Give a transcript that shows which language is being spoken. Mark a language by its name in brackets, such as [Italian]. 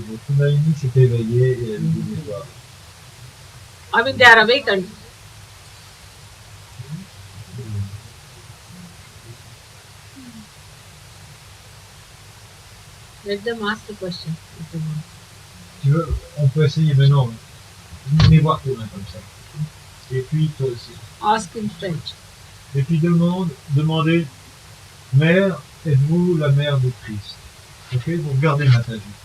[French] Votre Kundalini s'est éveillé et elle vous débloque. [English] I mean, they are awakened. Let them ask the question if they want. [French] Tu veux, on peut essayer maintenant. Venez voir tes mains comme ça. Et puis toi aussi. [English] Ask in French. [French] Et puis demandez, Mère, êtes-vous la mère de Christ? Ok, vous regardez Mataji.